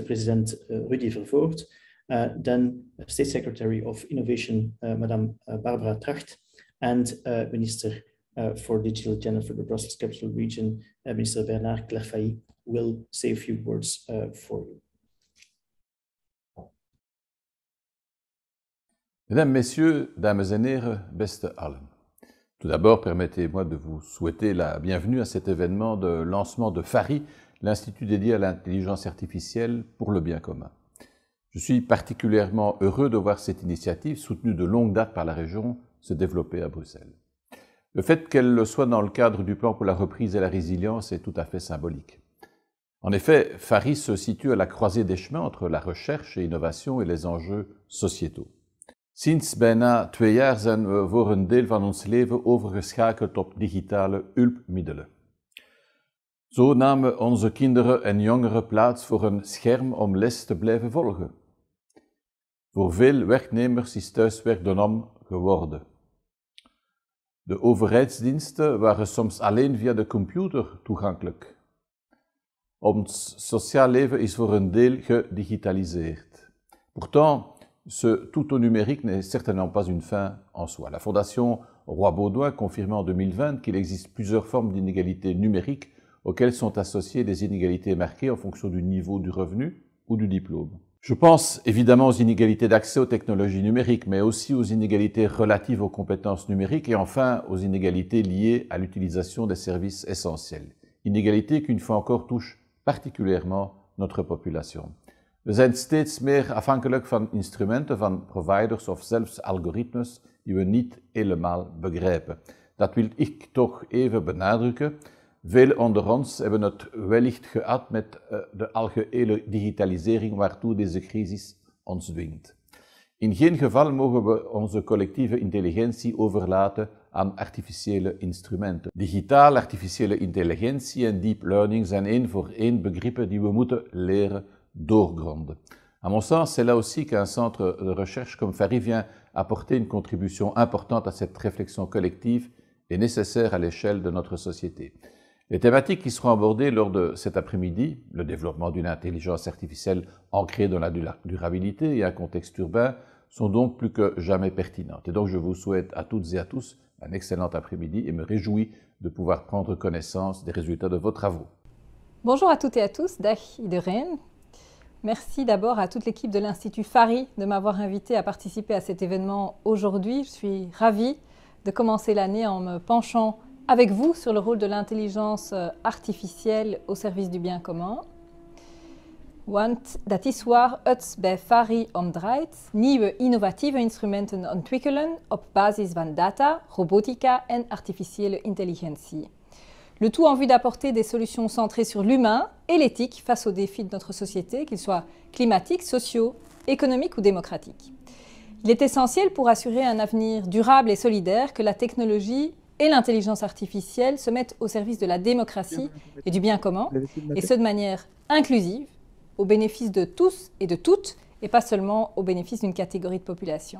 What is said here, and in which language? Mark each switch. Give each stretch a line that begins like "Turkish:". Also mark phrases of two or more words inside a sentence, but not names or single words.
English: President Rudy Verhulst, then State Secretary of Innovation, Madame Barbara Tracht, and Minister for Digital Agenda for the Brussels Capital Region, Mr. Bernard Clairfailly, will say a few words for you.
French: Mesdames, Messieurs,
Dutch: dames en heren, beste allen.
French: Tout d'abord, permettez-moi de vous souhaiter la bienvenue à cet événement de lancement de FARI, l'Institut dédié à l'intelligence artificielle pour le bien commun. Je suis particulièrement heureux de voir cette initiative, soutenue de longue date par la région, se développer à Bruxelles. Le fait qu'elle le soit dans le cadre du plan pour la reprise et la résilience est tout à fait symbolique. En effet, FARI se situe à la croisée des chemins entre la recherche et l'innovation et les enjeux sociétaux.
Dutch: Sinds bijna 2 jaar zijn we voor een deel van ons leven overgeschakeld op digitale hulpmiddelen. Zo namen onze kinderen en jongeren plaats voor een scherm om les te blijven volgen. Voor veel werknemers is thuiswerk de norm geworden. De overheidsdiensten waren soms alleen via de computer toegankelijk. Ons sociaal leven is voor een deel gedigitaliseerd.
French: Pourtant, ce tout au numérique n'est certainement pas une fin en soi. La Fondation Roi-Baudouin confirmait en 2020 qu'il existe plusieurs formes d'inégalités numériques auxquelles sont associées des inégalités marquées en fonction du niveau du revenu ou du diplôme. Je pense évidemment aux inégalités d'accès aux technologies numériques, mais aussi aux inégalités relatives aux compétences numériques et enfin aux inégalités liées à l'utilisation des services essentiels. Inégalités qui, une fois encore, touchent particulièrement notre population.
Dutch: We zijn steeds meer afhankelijk van instrumenten, van providers of zelfs algoritmes die we niet helemaal begrijpen. Dat wil ik toch even benadrukken. Velen onder ons hebben het wellicht gehad met de algehele digitalisering waartoe deze crisis ons dwingt. In geen geval mogen we onze collectieve intelligentie overlaten aan artificiële instrumenten. Digitaal, artificiële intelligentie en
English: deep learning
Dutch: zijn één voor één begrippen die we moeten leren doorgronden.
French: À mon sens, c'est là aussi qu'un centre de recherche comme FARI vient apporter une contribution importante à cette réflexion collective et nécessaire à l'échelle de notre société. Les thématiques qui seront abordées lors de cet après-midi, le développement d'une intelligence artificielle ancrée dans la durabilité et un contexte urbain, sont donc plus que jamais pertinentes. Et donc je vous souhaite à toutes et à tous un excellent après-midi et me réjouis de pouvoir prendre connaissance des résultats de vos travaux. Bonjour à toutes et à tous,
Dutch: dag iedereen.
French: Merci d'abord à toute l'équipe de l'Institut FARI de m'avoir invité à participer à cet événement aujourd'hui. Je suis ravie de commencer l'année en me penchant avec vous sur le rôle de l'intelligence artificielle au service du bien commun.
Dutch: Want dat is waar het bij FARI om draait. Nieuwe innovatieve instrumenten ontwikkelen op basis van data, robotica en artificiële intelligentie.
French: Le tout en vue d'apporter des solutions centrées sur l'humain et l'éthique face aux défis de notre société, qu'ils soient climatiques, sociaux, économiques ou démocratiques. Il est essentiel pour assurer un avenir durable et solidaire que la technologie et l'intelligence artificielle se mettent au service de la démocratie et du bien commun, et ce de manière inclusive, au bénéfice de tous et de toutes, et pas seulement au bénéfice d'une catégorie de population.